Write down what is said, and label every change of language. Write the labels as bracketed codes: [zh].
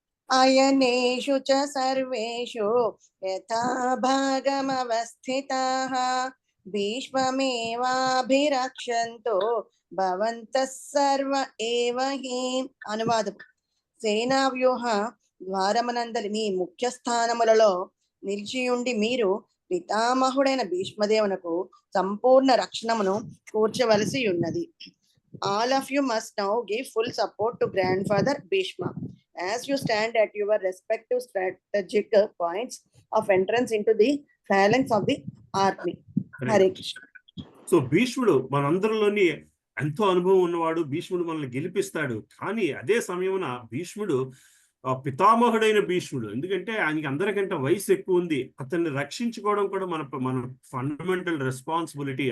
[sa] అయనేషు చ సర్వేషు యథా భాగమవస్థితాః భీష్మమేవాభిరక్షంతో భవంతః సర్వ ఏవ హి. [te] అనువాదం: సేనా వ్యూహ ద్వారమనందలి మీ ముఖ్య స్థానములలో నిలిచియుండి మీరు పితామహుడైన భీష్మదేవునకు సంపూర్ణ రక్షణమును కూర్చవలసి ఉన్నది. [en] All of you must now give full support to grandfather Bhishma as you stand at your respective strategic points of entrance into the phalanx of the army. [sa] Hare Krishna. [te] So భీష్ముడు మనందరిలోని ఎంతో అనుభవం ఉన్నవాడు. భీష్ముడు మనల్ని గెలిపిస్తాడు. కానీ అదే సమయమున భీష్ముడు పితామహుడైన భీష్ముడు, ఎందుకంటే ఆయనకి అందరికంటే వయసు ఎక్కువ ఉంది. అతన్ని రక్షించుకోవడం కూడా మన ఫండమెంటల్ రెస్పాన్సిబిలిటీ.